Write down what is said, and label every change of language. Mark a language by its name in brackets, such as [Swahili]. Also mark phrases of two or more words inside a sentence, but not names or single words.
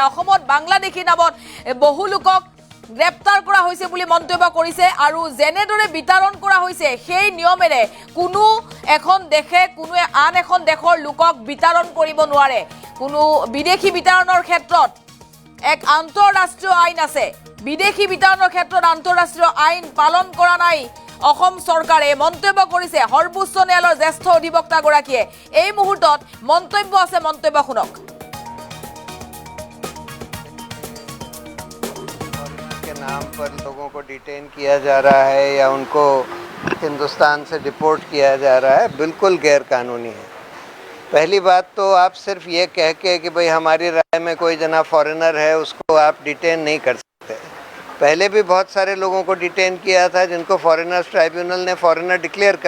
[Assamese] অসমত বাংলাদেশী নামত বহু লোকক গ্ৰেপ্তাৰ কৰা হৈছে বুলি মন্তব্য কৰিছে আৰু জেনেদৰে বিতৰণ কৰা হৈছে সেই নিয়মেৰে কোনো এখন দেশে কোনো আন এখন দেশৰ লোকক বিতৰণ কৰিব নোৱাৰে কোনো বিদেশী বিতৰণৰ ক্ষেত্ৰত এক আন্তঃৰাষ্ট্ৰীয় আইন আছে বিদেশী বিতৰণৰ ক্ষেত্ৰত আন্তঃৰাষ্ট্ৰীয় আইন পালন কৰা নাই অসম চৰকাৰে মন্তব্য কৰিছে সৰ্বোচ্চ ন্যায়ালয়ৰ জ্যেষ্ঠ অধিবক্তা গৰাকীয়ে এই মুহূৰ্তত মন্তব্য আছে মন্তব্য শুনক [Hindi] नाम पर लोगों को डिटेन किया जा रहा है या उनको हिंदुस्तान से डिपोर्ट किया जा रहा है बिल्कुल गैर कानूनी है पहली बात तो आप सिर्फ ये कह के कि भाई हमारी राय में कोई जना फॉरेनर है उसको आप डिटेन नहीं कर सकते पहले भी बहुत सारे लोगों को डिटेन किया था जिनको फॉरेनर्स ट्राइब्यूनल ने [English] foreigner declare [Hindi] कर